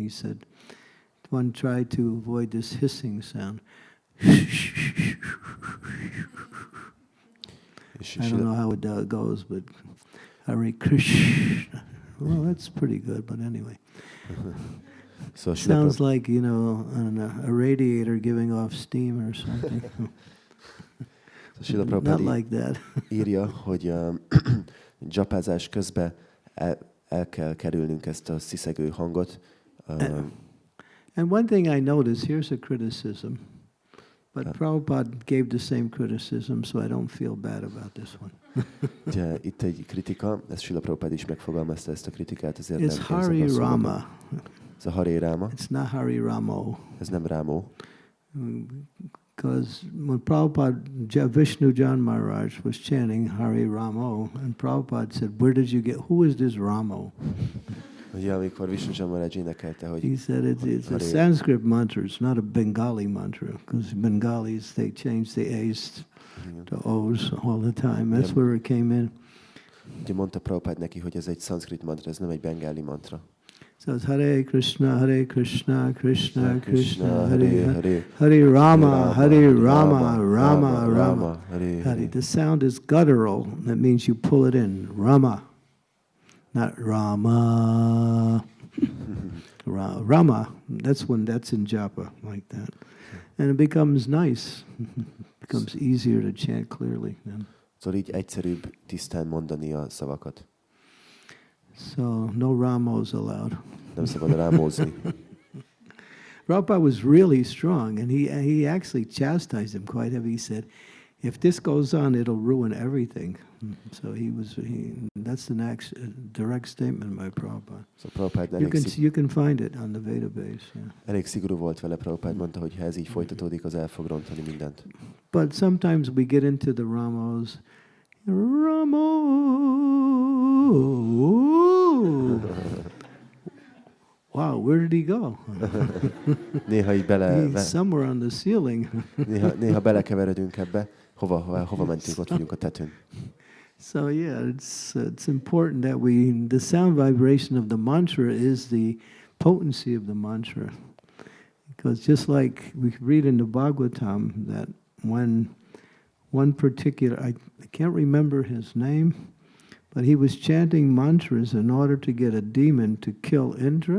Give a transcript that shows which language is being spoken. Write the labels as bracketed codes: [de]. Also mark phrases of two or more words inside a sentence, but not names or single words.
[en] He said, one tried to avoid this hissing sound. I don't know how it goes, but Hare Krishna. Well, that's pretty good, but anyway. So Sounds like, you know, a radiator giving off steam or something. Not like that. [hu] írja, hogy japázás közben el kell kerülnünk ezt a sziszegő hangot. [en] And one thing I noticed, here's a criticism, but Prabhupada gave the same criticism, so I don't feel bad about this one. [hu] Ugye, itt egy kritika, ezt Srila Prabhupád is megfogalmazta ezt a kritikát, ezért [en] It's Hari Rama. [hu] Ez a Hare Rama. [en] It's not Hari Ramo. [hu] Ez nem Rámó. [en] Because when Prabhupada, Vishnu Jan Maharaj was chanting Hari Ramo, and Prabhupada said, where did you get, who is this Ramo? [hu] Ugye, amikor Vishnu Jan Maharaj énekelte, hogy [en] He said it's a Sanskrit mantra, it's not a Bengali mantra, because Bengalis, they change the A's to O's all the time. That's where it came in. [hu] Ugye mondta Prabhupád neki, hogy ez egy szanszkrit mantra, ez nem egy bengáli mantra. [en] So it's Hare Krishna, Krishna Krishna, Hare Hare, Hare Rama, Rama Rama, Hare. The sound is guttural. That means you pull it in. Rama, not Rama. Rama. That's in japa like that, and it becomes nice. It becomes easier to chant clearly then. [hu] Szóval így egyszerűbb tisztán mondani a szavakat. [en] So no Ramos allowed. [hu] Nem szabad rámózni. [en] Prabhupada was really strong, and he actually chastised him quite heavy. He said, if this goes on, it'll ruin everything. So that's the next direct statement by Prabhupada. So Prabhupada You can find it on the Vedabase. Yeah. [hu] Elég szigorú volt vele, Prabhupada mondta, hogy ha ez így folytatódik, az el fog rontani mindent. [en] But sometimes we get into the Ramos. Ramo. Wow, where did he go? [hu] Néha így [en] He's somewhere on the ceiling. [hu] néha belekeveredünk ebbe. Hova mentünk, ott vagyunk a tetőn. [en] So yeah, it's important that the sound vibration of the mantra is the potency of the mantra. Because just like we read in the Bhagavatam that when one particular, I can't remember his name, but he was chanting mantras in order to get a demon to kill Indra.